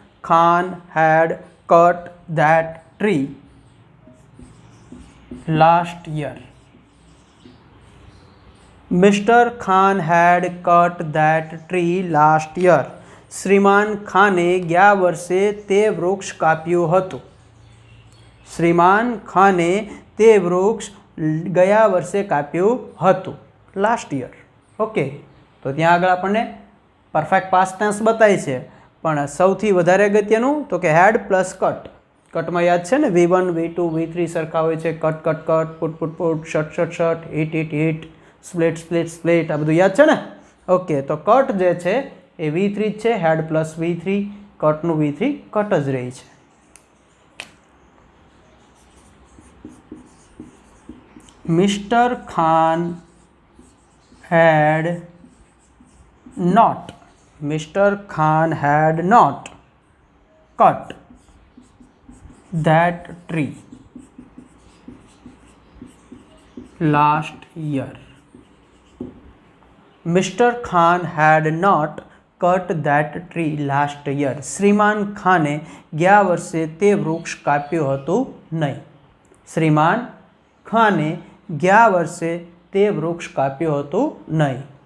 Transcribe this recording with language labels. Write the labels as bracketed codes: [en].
[en] Khan had cut that tree last year. Mr. Khan had cut that tree last year. [gu] શ્રીમાન ખાને ગયા વર્ષે તે વૃક્ષ કાપ્યું હતું. શ્રીમાન ખાને તે વૃક્ષ ગયા વર્ષે કાપ્યું હતું. [en] Last year. [gu] ઓકે, તો ત્યાં આગળ આપણને પરફેક્ટ પાસ્ટ ટેન્સ બતાય છે, પણ સૌથી વધારે અગત્યનું તો કે હેડ પ્લસ કટ. કટમાં યાદ છે ને V1 V2 V3 સરખા હોય છે. Cut cut cut, put put put, shirt shirt shirt, hit hit hit, split split split, આ બધું યાદ છે ને. ઓકે, તો કટ જે છે એ V3 જ છે. Had plus V3, કટનું V3 cut જ રહી છે. [en] Mister Khan had not. Mister Khan had not cut that tree last year. Mr. Khan had not cut that tree last year. [gu] શ્રીમાન ખાને ગયા વર્ષે તે વૃક્ષ કાપ્યું હતું નહીં. શ્રીમાન ખાને ગયા વર્ષે તે વૃક્ષ કાપ્યું હતું નહીં.